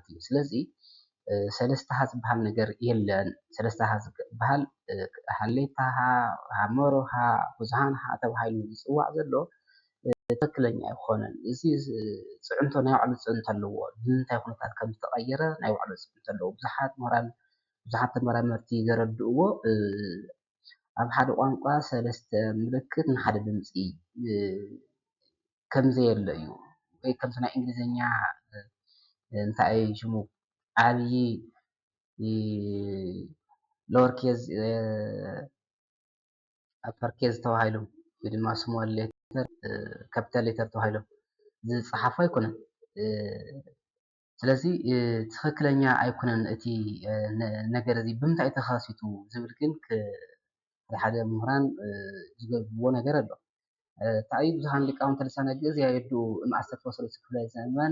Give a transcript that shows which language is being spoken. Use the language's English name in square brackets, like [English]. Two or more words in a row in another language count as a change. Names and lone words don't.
[Tigrinya] እዩ ስለዚ ሰለስተ ሀ ዝበሃል ነገር የለን ሰለስተ ሀ ዝበሃል ሃሌታ ሀ ሃመሮ ሀ ብዙሓን ሀ ተባሂሉ ዝፅዋዕ ዘሎ ትክክለኛ ኣይኮነን እዚ ፅዕንቶ ናይ ባዕሉ ፅዕንቶ ኣለዎ ብምንታይ ኩነታት ከም ዝተቀየረ ናይ ባዕሉ ፅዕንቶ ኣለዎ ብዙሓት ተመራመርቲ ዘረድእዎ ኣብ ሓደ ቋንቋ ሰለስተ ምልክት ንሓደ ድምፂ ከምዘየለ እዩ ወይ ከምቲ ናይ እንግሊዝኛ እንታይ ሽሙ ዓብይ [English] lower case upper case [Tigrinya] ተባሂሉ ወይ ድማ [English] small letter capital letter [Tigrinya] ተባሂሎም ዝፀሓፉ ኣይኮነን ስለዚ ትክክለኛ ኣይኮነን እቲ ነገር እዚ ብምንታይ ተኸሲቱ ዝብል ግን ሓደ ምሁራን ዝገብርዎ ነገር ኣሎ እንታይ ብዙሓን ሊቃውንተ ልሳነ ግዕዝ የየድኡ [Geez] እምአሰርተ ወሰለስተ [Tigrinya] ክፍለ ዘመን